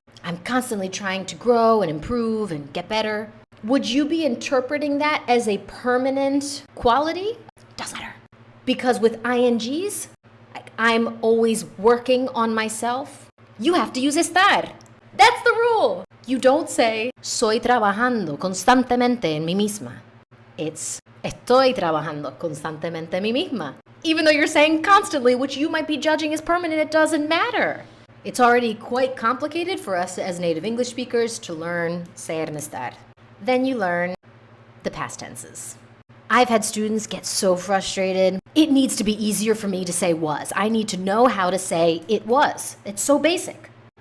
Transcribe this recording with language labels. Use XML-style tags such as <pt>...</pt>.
<en>I'm constantly trying to grow and improve and get better. Would you be interpreting that as a permanent quality? Doesn't matter. Because with INGs, like I'm always working on myself, you have to use estar. That's the rule. You don't say,</en> <es>soy trabajando constantemente en mí misma.</es> <en>It's,</en> <es>estoy trabajando constantemente en mí misma.</es> <en>Even though you're saying constantly, which you might be judging as permanent, it doesn't matter. It's already quite complicated for us as native English speakers to learn ser and estar. Then you learn the past tenses. I've had students get so frustrated. It needs to be easier for me to say was. I need to know how to say it was. It's so basic.</en>